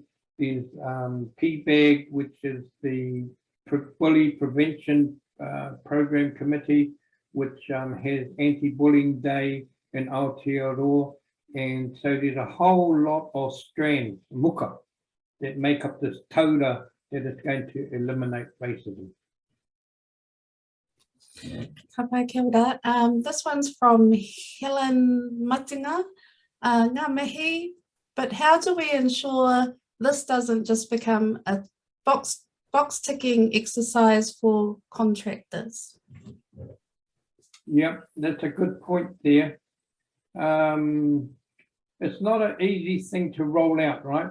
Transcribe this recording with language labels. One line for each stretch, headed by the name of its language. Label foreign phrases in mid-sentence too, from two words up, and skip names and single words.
English: There's PBAG, which is the Bully Prevention Program Committee, which has Anti-Bullying Day in Aotearoa. And so there's a whole lot of strands, muka, that make up this taura that is going to eliminate racism.
Māori: Hāpai kia ora.
English: This one's from Helen Matinga.
Māori: Ngā mihi,
English: but how do we ensure this doesn't just become a box ticking exercise for contractors? Yeah, that's a good point there. It's not an easy thing to roll out, right?